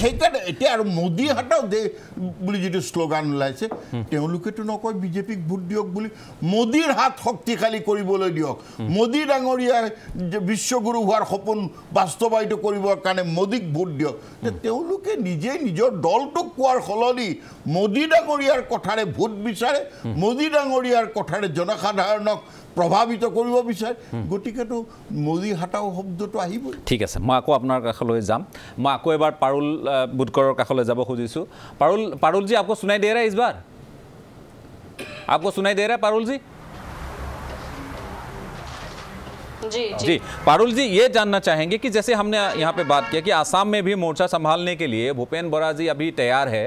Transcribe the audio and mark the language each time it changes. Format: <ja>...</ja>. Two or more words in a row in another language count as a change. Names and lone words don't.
<as>সেইকাৰণে এতিয়া আৰু মোদী হাতক দে বুলি যিটো শ্লোগান ওলাইছে তেওঁলোকেতো নকয় বিজেপিক ভোট দিয়ক বুলি মোদীৰ হাত শক্তিশালী কৰিবলৈ দিয়ক মোদী ডাঙৰীয়াৰ বিশ্বগুৰু হোৱাৰ সপোন বাস্তৱায়িত কৰিবৰ কাৰণে মোদীক ভোট দিয়ক তেওঁলোকে নিজে নিজৰ দলটোক কোৱাৰ সলনি মোদী ডাঙৰীয়াৰ কথাৰে ভোট বিচাৰে মোদী ডাঙৰীয়াৰ কথাৰে জনসাধাৰণক প্ৰভাৱিত কৰিব বিচাৰে গতিকেতো মোদী হাতাও শব্দটো আহিব ঠিক আছে মই আকৌ আপোনাৰ কাষলৈ যাম মই আকৌ এবাৰ পাৰুল বুটকৰৰ কাষলৈ যাব খুজিছোঁ</as> <hi>पारुल जी आपको सुनाई दे रहा है इस बार आपको सुनाई दे रहा है पारुल जी जी पारुल जी, ये जानना चाहेंगे कि जैसे हमने यहाँ पे बात किया कि आसाम में भी मोर्चा संभालने के लिए भूपेन बोरा जी अभी तैयार है।</hi>